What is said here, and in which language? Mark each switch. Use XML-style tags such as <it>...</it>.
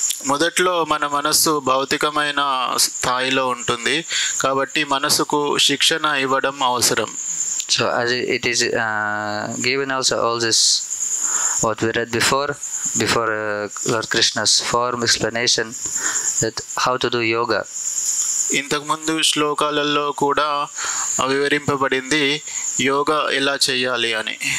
<te>మొదట్లో మన మనస్సు భౌతికమైన స్థాయిలో ఉంటుంది, కాబట్టి మనసుకు శిక్షణ ఇవ్వడం అవసరం.</te> <en>So as it is given also all this what we read before Lord Krishna's form explanation that how to do yoga.</en> <te>ఇంతకుముందు శ్లోకాలలో కూడా వివరింపబడింది యోగా ఎలా చేయాలి అని.</te>